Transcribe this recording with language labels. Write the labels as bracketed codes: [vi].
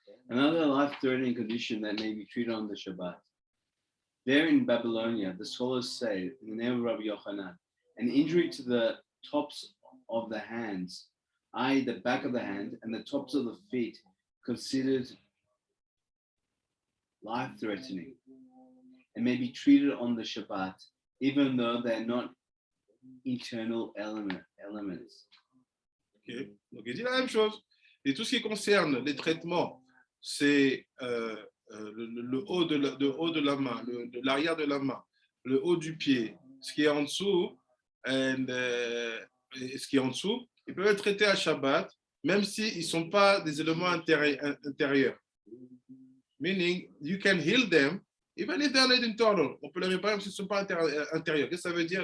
[en] Another life-threatening condition that may be treated on the Shabbat. There in Babylonia, the scholars say, in the name of Rabbi Yochanan, an injury to the tops of the hands, i.e. the back of the hand and the tops of the feet, considered life-threatening and may be treated on the Shabbat, even though they're not internal elements. Ok. [fr] Donc il dit la même chose. Et tout ce qui concerne les traitements, c'est le haut de la main, l'arrière de la main, le haut du pied, ce qui est en dessous, et ce qui est en dessous, ils peuvent être traités à Shabbat, même s'ils ne sont pas des éléments intérieurs. [en] Meaning, you can heal them, even if they're not internal. [fr] On peut les réparer même s'ils ne sont pas intérieurs. Qu'est-ce que ça veut dire?